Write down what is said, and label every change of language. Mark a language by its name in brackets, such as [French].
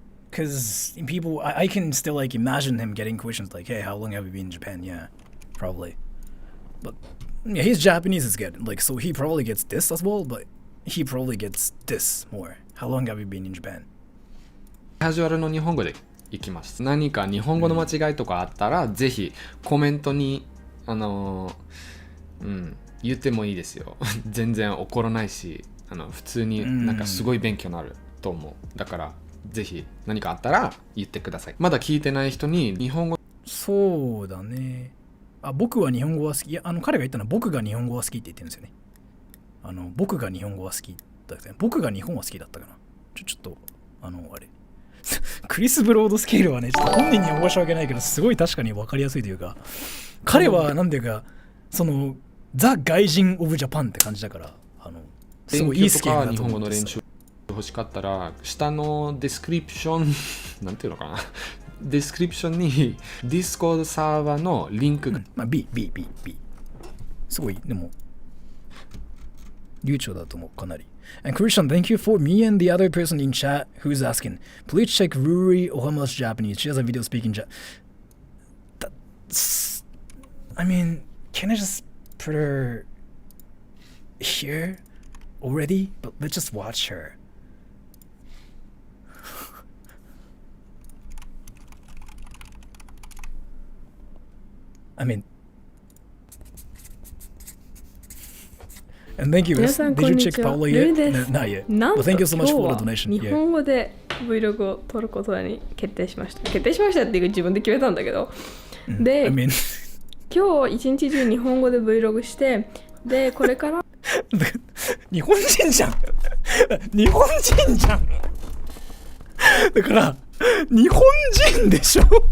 [English] Because people, I can still like imagine him getting questions like, hey, how long have you been in Japan? Yeah, probably. But yeah, his Japanese is good. Like, so he probably gets this as well, but he probably gets this more. How long have you been in Japan? [Japanese] カジュアルの日本語でいきます。何か日本語の間違いとかあったら、ぜひコメントに言ってもいいですよ。全然怒らないし、普通になんかすごい勉強になると思う。だからぜひ何かあったら言ってください。まだ聞いてない人に日本語。そうだね。僕は日本語は好き。いや、彼が言ったのは僕が日本語は好きって言ってるんですよね。僕が日本語は好きだったね。僕が日本は好きだったかな。ちょっとあれ。クリス・ブロードスケールはね、ちょっと本人には申し訳ないけど、すごい確かに分かりやすいというか、彼はなんていうか、ザ・外人・オブ・ジャパンって感じだから、すごいいいスケールだと思うんです。日本語の練習欲しかったら、下のディスクリプション、なんていうのかな、ディスクリプションに、ディスコードサーバーのリンクが。 B。すごい、でも、流暢だと思う、かなり。 [English] And Christian, thank you for me and the other person in chat who's asking. Please check Ruri Ohama's Japanese. She has a video speaking I mean, can I just put her here already? But let's just watch her. I mean, and thank you. Did you check Paula yet? Not yet. But thank you so much for the donation. [Japanese] 日本語で Vlog を撮ることに決定しました。決定しましたっていう自分で決めたんだけど。で、今日一日中日本語で Vlog して、で、これから。日本人じゃん。日本人じゃん。だから、日本人でしょ。